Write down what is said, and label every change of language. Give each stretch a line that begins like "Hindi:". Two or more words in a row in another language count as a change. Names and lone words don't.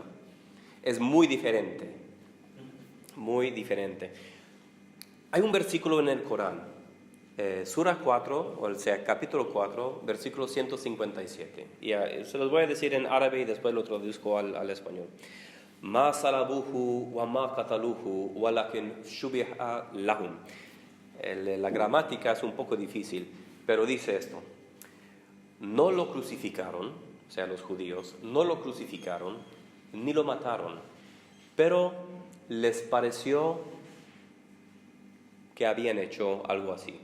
Spanish: Es muy diferente, muy diferente. Hay un versículo en el Corán, Sura 4, o sea, capítulo 4, versículo 157. Y se los voy a decir en árabe y después lo traduzco al español.
Arabic: ما صلبوه وما قتلوه ولكن شبه لهم.
Spanish: La gramática es un poco difícil, pero dice esto. No lo crucificaron, o sea, los judíos, no lo crucificaron, ni lo mataron, pero les pareció que habían hecho algo así.